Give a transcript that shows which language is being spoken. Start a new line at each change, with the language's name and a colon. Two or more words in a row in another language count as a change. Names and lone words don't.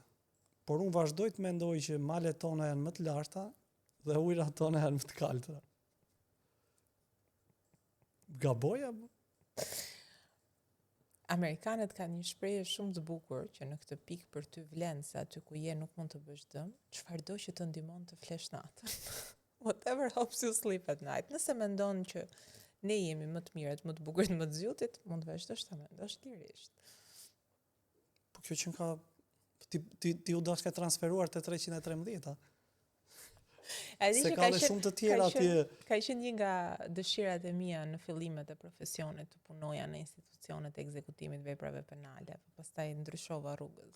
Albanian: Por unë vazhdoj të mendoj që malet tona janë më të larta dhe ujërat tona janë më të kalta. Gaboja? Amerikanët kanë një shprehje shumë të bukur që në këtë pikë për ty vlen se aty ku je nuk mund të bësh dëm, çfarëdo që të ndihmon të flesh natën.
English: Whatever helps you sleep at night.
Albanian: Nëse mendon që ne jemi më të mirët, më të bukurit, më të zgjutit, mund të vazhdosh ta mendosh lirisht. Po kjo që ka ti u dashka transferuar te 313-a. Se ka dhe shumë të tjera atje. Ka qenë një nga dëshirat e mia në fillimet e profesionit të punoja në institucionet e ekzekutimit veprave penale, pastaj ndryshova rrugës.